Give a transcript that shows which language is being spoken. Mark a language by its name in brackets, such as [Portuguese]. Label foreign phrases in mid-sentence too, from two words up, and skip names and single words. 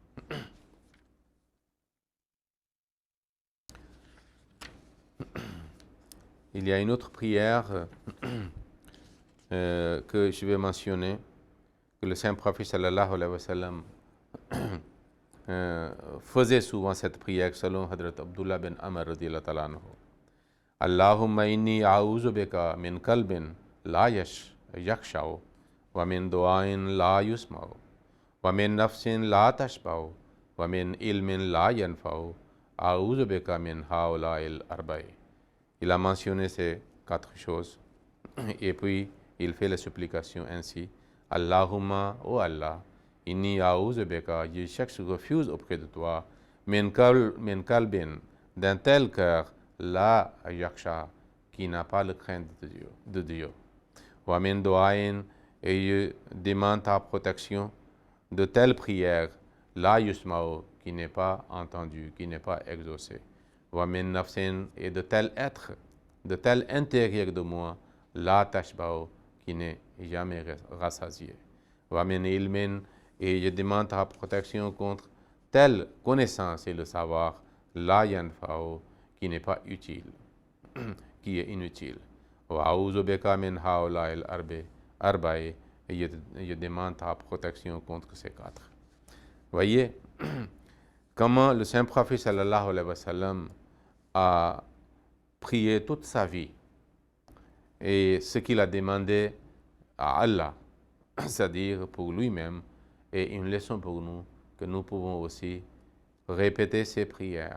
[French] Il y a une autre prière que je vais mentionner, que le Saint-Prophète [Arabic] صلى الله عليه وسلم [French] faisait souvent cette prière selon Hadrat Abdullah bin Amr [Arabic] رضي الله تعالى عنه. اللهم إني أعوذ بك من قلب لا يخشع ومن دعاء لا يسمع ومن نفس لا تشبع ومن علم لا ينفع أعوذ بك من هؤلاء الأربع. [French] Il a mentionné ces 4 choses et puis il fait la supplication ainsi. [Arabic] Allahumma, ô Allah, إني أعوذ بك, [French] je cherche refuge auprès de toi, [Arabic] من قلب, [French] d'un tel cœur, [Arabic] لا يخشى, [French] qui n'a pas le crainte de Dieu. [Arabic] ومن دعاء, [French] et je demande ta protection de telle prière, [Arabic] لا يسمع, [French] qui n'est pas entendue, qui n'est pas exaucée. [Arabic] ومن نفس, [French] et de tel être, de tel intérieur de moi, [Arabic] لا تشبع, [French] qui n'est jamais rassasié. [Arabic] ومن علم, [French] et je demande ta protection contre telle connaissance et le savoir, [Arabic] لا ينفع, [French] qui n'est pas utile, qui est inutile. [Arabic] وأعوذ بك من هؤلاء الأربع, [French] et je demande ta protection contre ces 4. Voyez comment le Saint-Prophète [Arabic] صلى الله عليه وسلم [French] a prié toute sa vie et ce qu'il a demandé à Allah, c'est-à-dire pour lui-même, et une leçon pour nous, que nous pouvons aussi répéter ces prières.